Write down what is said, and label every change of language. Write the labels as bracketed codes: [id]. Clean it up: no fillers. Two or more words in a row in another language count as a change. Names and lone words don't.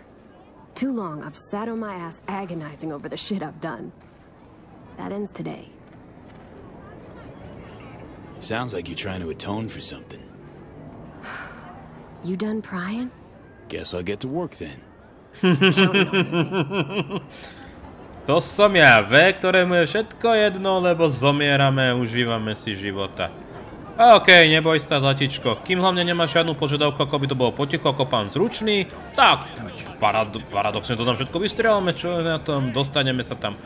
[en] Too long I've sat on my ass agonizing over the shit I've done. That ends today. Sounds like you're trying to atone for something. You done prying? Guess I'll get to work then. [sk] To som ja, ktorému je všetko jedno, lebo zomierame, užívame si života. Okej, neboj sa, zlatičko. Kým hlavne nemáš žiadnu požiadavku, ako by to bolo potichu, ako pán Zručný, tak paradoxne to tam všetko vystrelame, čo na tom, dostaneme sa tam.